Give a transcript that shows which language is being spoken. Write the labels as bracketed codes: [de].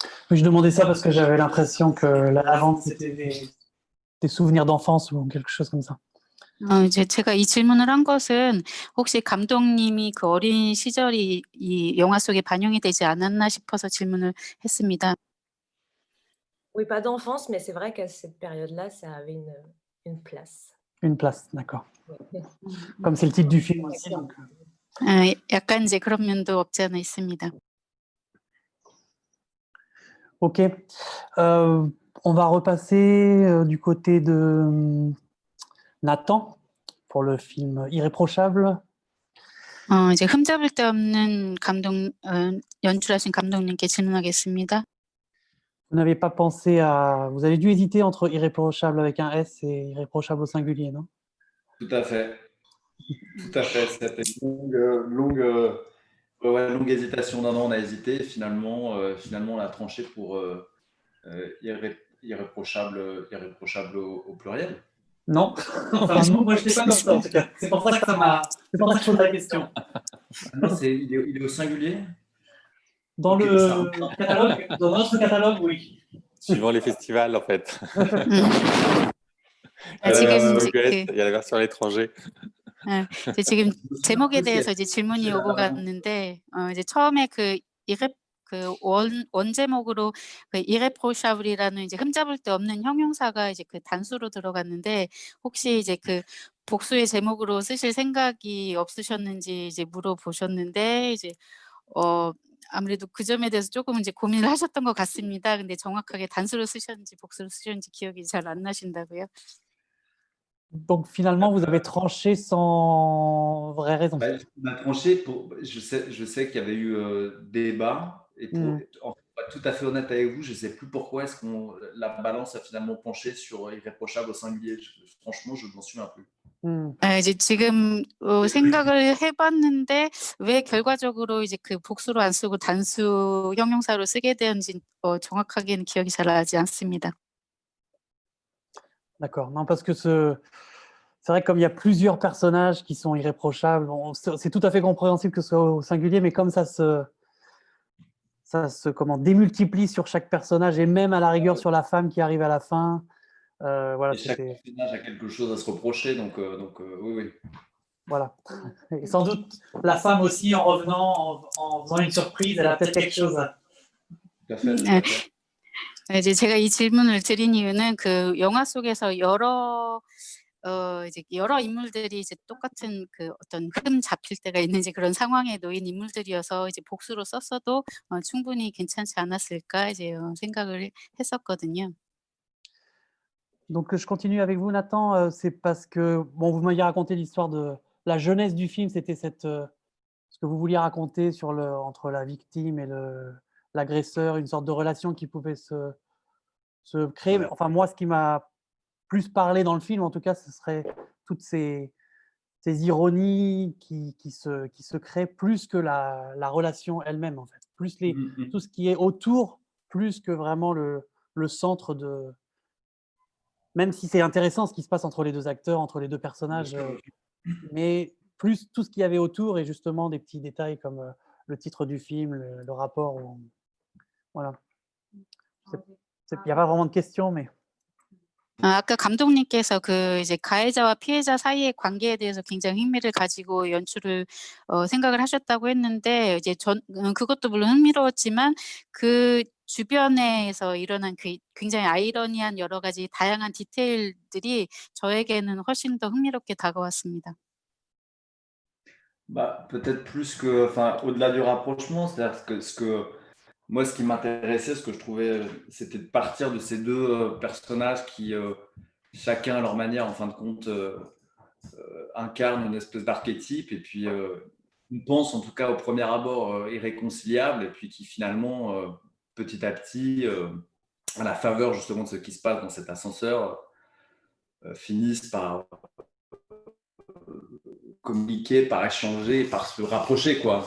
[fr] Je demandais ça parce que j'avais l'impression que la lavande, c'était des souvenirs d'enfance ou quelque chose comme ça. [ko] 이제 제가 이 질문을 한 것은 혹시 감독님이 그 어린 시절이 이 영화 속에 반영이 되지 않았나 싶어서 질문을 했습니다. [fr] Oui, pas d'enfance, mais c'est vrai qu'à cette période-là, ça avait une place. Une place, d'accord. Comme c'est le titre du film aussi. Donc... [ko] 약간 이제 그런 면도 없지 않아 있습니다. [fr] Ok. On va repasser du côté de Nathan pour le film Irréprochable. [ko] 이제 흠잡을 데 없는 연출하신 감독님께 질문하겠습니다. [fr] Vous n'avez pas pensé à... Vous avez dû hésiter entre Irréprochable avec un S et Irréprochable au singulier, non? Tout à fait. Tout à fait. C'était une longue hésitation. Non, on a hésité. Finalement, on a tranché pour irréprochable au pluriel. Non. Enfin, moi, je ne sais pas comme ça, en tout cas. C'est pour ça que je pose la question. Non, il est au singulier. Dans le catalogue, dans notre catalogue, oui. Suivant les festivals, en fait. [ko] 지금 [fr] il y a la version à l'étranger. [ko] 지금 제목에 대해서 이제 질문이 오고 갔는데 이제 처음에 원 제목으로 그 irréprochable이라는 이제 흠잡을 데 없는 형용사가 이제 그 단수로 들어갔는데 혹시 이제 그 복수의 제목으로 쓰실 생각이 없으셨는지 이제 물어보셨는데 이제 아무래도 그 점에 대해서 조금 이제 고민을 하셨던 것 같습니다. 근데 정확하게 단수로 쓰셨는지 복수로 쓰셨는지 기억이 잘 안 나신다고요? [fr] Donc finalement, vous avez tranché sans vraie raison. On a tranché je sais qu'il y avait eu débat et pour être tout à fait honnête avec vous, je ne sais plus pourquoi est-ce que la balance a finalement penché sur irréprochable au singulier. Franchement, je ne m'en souviens plus. [ko] 이제 지금 생각을 해봤는데 왜 결과적으로 이제 그 복수로 안 쓰고 단수 형용사로 쓰게 되는지 정확하게는 기억이 잘 나지 않습니다. [fr] D'accord. Non, parce que c'est vrai que comme il y a plusieurs personnages qui sont irréprochables, c'est tout à fait compréhensible que ce soit au singulier, mais comme ça se démultiplie sur chaque personnage et même à la rigueur sur la femme qui arrive à la fin. Voilà, et chaque personnage a quelque chose à se reprocher, donc oui. Voilà. Et sans doute la femme aussi, en revenant, en faisant une surprise, elle a peut-être quelque chose à... Tout à fait. [ko] 이제 제가 이 질문을 드린 이유는 그 영화 속에서 이제 여러 인물들이 이제 똑같은 그 어떤 흠 잡힐 때가 있는지 그런 상황에 놓인 인물들이어서 이제 복수로 썼어도 충분히 괜찮지 않았을까 이제 생각을 했었거든요. [fr] Donc je continue avec vous, Nathan. C'est parce que bon, vous m'aviez raconté l'histoire de la jeunesse du film. C'était ce que vous vouliez raconter sur entre la victime et l'agresseur, une sorte de relation qui pouvait se créer. Ouais. Enfin, moi, ce qui m'a plus parlé dans le film, en tout cas, ce serait toutes ces ironies qui se créent plus que la relation elle-même, en fait. Plus tout ce qui est autour, plus que vraiment le centre de… Même si c'est intéressant ce qui se passe entre les deux acteurs, entre les deux personnages, mais plus tout ce qu'il y avait autour et justement des petits détails comme le titre du film, le rapport. Voilà. Il n'y a pas vraiment de questions, mais… [ko] 아까 감독님께서 그 이제 가해자와 피해자 사이의 관계에 대해서 굉장히 흥미를 가지고 연출을 생각을 하셨다고 했는데 이제 그것도 물론 흥미로웠지만 그 주변에서 일어난 그 굉장히 아이러니한 여러 가지 다양한 디테일들이 저에게는 훨씬 더 흥미롭게 다가왔습니다. [fr] Bah, peut-être plus que, enfin, au-delà du rapprochement, c'est-à-dire que moi, ce qui m'intéressait, ce que je trouvais, c'était de partir de ces deux personnages qui, chacun à leur manière, en fin de compte, incarnent une espèce d'archétype et puis on pense, en tout cas au premier abord, irréconciliables et puis qui finalement, petit à petit, à la faveur justement de ce qui se passe dans cet ascenseur, finissent par communiquer, par échanger, par se rapprocher, quoi.